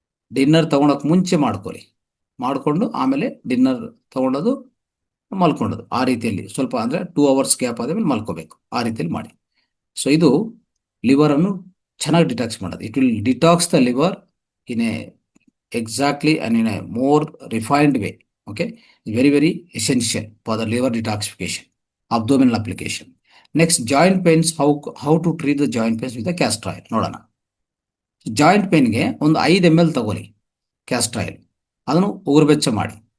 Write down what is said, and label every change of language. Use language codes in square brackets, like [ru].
[kn] Dinner ತೊಗೊಳಕ್ಕೆ ಮುಂಚೆ ಮಾಡಿಕೊಂಡು ಆಮೇಲೆ ಡಿನ್ನರ್ ತೊಗೊಂಡೋದು ಮಲ್ಕೊಂಡೋದು, ಆ ರೀತಿಯಲ್ಲಿ ಸ್ವಲ್ಪ ಅಂದರೆ 2 hours ಗ್ಯಾಪ್ ಆದಮೇಲೆ ಮಲ್ಕೋಬೇಕು, ಆ ರೀತಿಯಲ್ಲಿ ಮಾಡಿ. ಸೊ ಇದು ಲಿವರನ್ನು ಚೆನ್ನಾಗಿ ಡಿಟಾಕ್ಸ್ ಮಾಡೋದು. [en] It will detox the liver in a exactly and in a more refined way. Okay, very very essential for the liver detoxification, abdominal application. Next, joint pains. How to treat the joint pains with the castor oil [kn] ನೋಡೋಣ. Joint ಪೇನ್ಗೆ ಒಂದು 5 ml ತಗೊಳ್ಳಿ castor oil, ಅದನ್ನು ಉಗುರು ಬೆಚ್ಚ ಮಾಡಿ.